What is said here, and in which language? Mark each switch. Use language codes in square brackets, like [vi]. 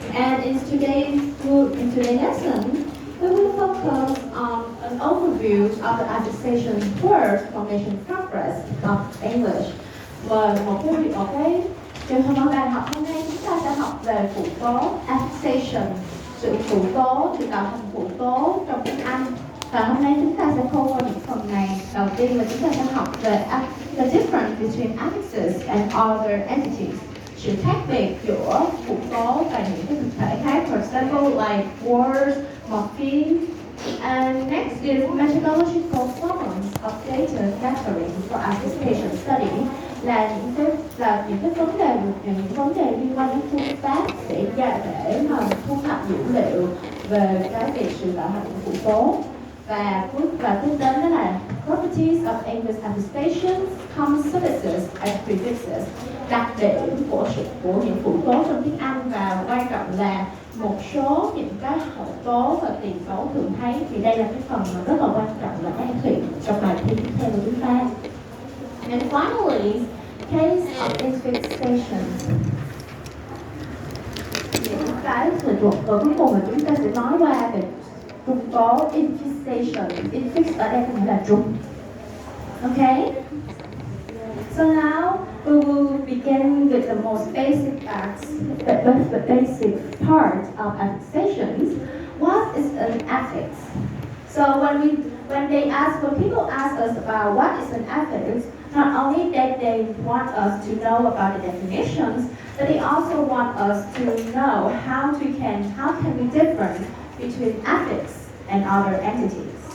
[en] And in today's lesson, we will focus on an overview of the affixation word formation progress of English. [vi] Và một cái trường hợp bài học hôm nay chúng ta sẽ học về phụ tố affixation, sự phụ tố, sự tạo thành phụ tố trong tiếng Anh. Và hôm nay chúng ta sẽ khô qua những phần này. Đầu tiên là chúng ta sẽ học về [en] the difference between affixes and other entities, [vi] sự khác biệt giữa phụ tố và những cái thực thể khác. [en] For example, like words, morpheme. And next is methodological problems of data gathering for affixation study, [vi] là những vấn đề liên quan đến phương pháp để mà thu thập dữ liệu về cái việc sự tạo thành của phụ tố. Và tiếp đến đó là [en] properties of English affixations, common suffixes and prefixes, [vi] đặc điểm của những phụ tố trong tiếng Anh, và quan trọng là một số những cái hậu tố và tiền tố thường thấy. Thì đây là cái phần mà rất là quan trọng là các em trong bài thi tiếp theo của chúng ta. [en] And finally, case of infixations. [vi] Những cái sự thuộc cuối cùng mà chúng ta sẽ nói qua về trùng tố infixation. Infix ở đây có nghĩa là trùng. [en] Okay? So now we will begin with the most basic the basic part of affixations. What is an affix? So when people ask us about what is an affix, not only that they want us to know about the definitions, but they also want us to know how can we different between affix and other entities.